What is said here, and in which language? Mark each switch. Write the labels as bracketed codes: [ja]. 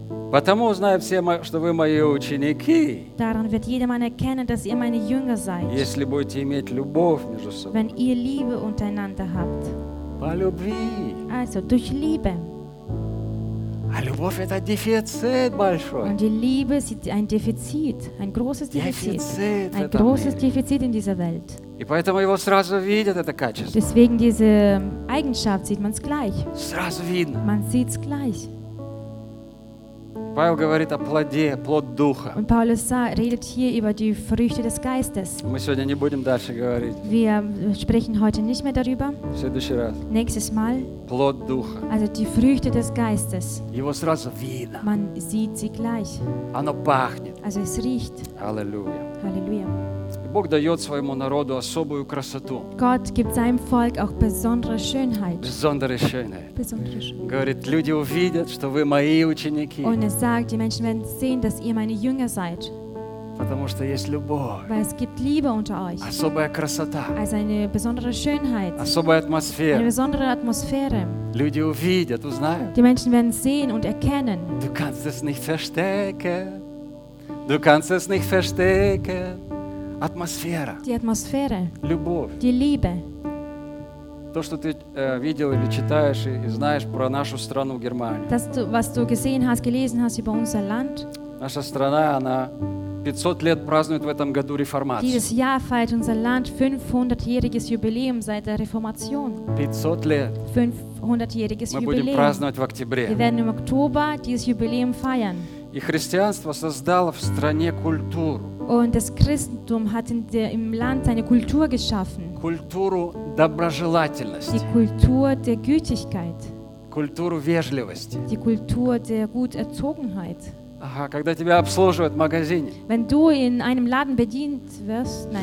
[ru] Потому узнают все, что вы мои ученики. [de] Daran wird jedermann erkennen, dass ihr meine Jünger seid. [ru] Если будете иметь любовь между собой. [de] Wenn ihr Liebe untereinander habt. [ru] По любви. [de] Also durch Liebe. [ru] А любовь это дефицит большой. [de] Und die Liebe ist ein Defizit, ein großes Defizit. Defizit ein großes Defizit in dieser Welt. [ru] И поэтому его сразу видят это качество. [de] Deswegen diese Eigenschaft sieht man es gleich. [ru] Сразу видно. [de] Man sieht's gleich. [ru] Павел говорит о плоде, плод духа. [de] Und Paulus redet hier über die Früchte des Geistes. [ru] Мы сегодня не будем дальше говорить. [de] Wir sprechen heute nicht mehr darüber. [ru] В следующий раз. [de] Nächstes Mal. [ru] Плод духа. [de] Also die Früchte des Geistes. [ru] Его сразу видно. [de] Man sieht sie gleich. [ru] Оно пахнет. [de] Also es riecht. Halleluja. Halleluja. [ru] Бог дает своему народу особую красоту. [de] Gott gibt seinem Volk auch besondere Schönheit. Besondere Schönheit. Besondere Schönheit. [ru] Говорит, люди увидят, что вы мои ученики. [de] Und er sagt, die Menschen werden sehen, dass ihr meine Jünger seid. [ru] Потому что есть любовь. [de] Weil es gibt Liebe unter euch. [ru] Особая красота. [de] Also eine besondere Schönheit. [ru] Особая атмосфера. [de] Eine besondere Atmosphäre. [ru] Люди увидят, узнают. [de] Die Menschen werden sehen und erkennen. Du kannst es nicht verstecken. Du kannst es nicht verstecken. [ru] Атмосфера. [de] Die Atmosphäre. [ru] Любовь. [de] Die Liebe. [ru] То, что ты видел или читаешь и знаешь про нашу страну Германию. [de] Das, was du gesehen hast, gelesen hast über unser Land. [ru] Наша страна, она 500 лет празднует в этом году Реформацию. [de] Dieses Jahr feiert unser Land 500-jähriges Jubiläum seit der Reformation. [ru] 500 лет. [de] 500-jähriges Jubiläum. [ru] Мы будем праздновать в октябре. [de] Wir werden im Oktober dieses Jubiläum feiern. [ru] И христианство создало в стране культуру. [de] Und das Christentum hat im Land seine Kultur geschaffen. [ru] Культуру доброжелательности. [de] Die Kultur der Gütigkeit. [ru] Культуру вежливости. [de] Die Kultur der Guterzogenheit. [ru] Ага, когда тебя обслуживают в магазине. [de] Wenn du in einem Laden bedient wirst, nein.